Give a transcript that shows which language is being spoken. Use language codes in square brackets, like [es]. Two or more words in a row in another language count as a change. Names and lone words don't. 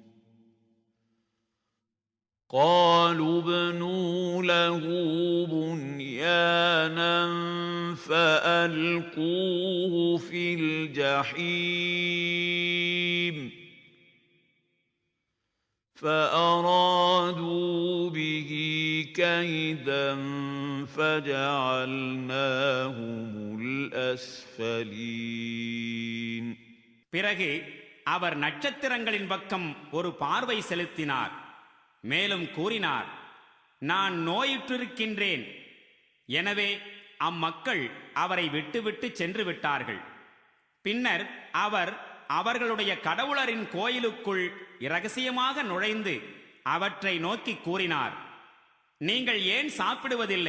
[ar] قالوا ابنوا له بنيانا فألقوه في الجحيم فأرادوا به كيدا فجعلناهم الأسفلين [ta] பிறகு அவர் நட்சத்திரங்களின் பக்கம் ஒரு பார்வை செலுத்தினார். மேலும் கூறினார், நான் நோயுற்றிருக்கின்றேன். எனவே அம்மக்கள் அவரை விட்டுவிட்டு சென்று விட்டார்கள். பின்னர் அவர் அவர்களுடைய கடவுளரின் கோயிலுக்குள் இரகசியமாக நுழைந்து அவற்றை நோக்கி கூறினார், நீங்கள் ஏன் சாப்பிடுவதில்லை?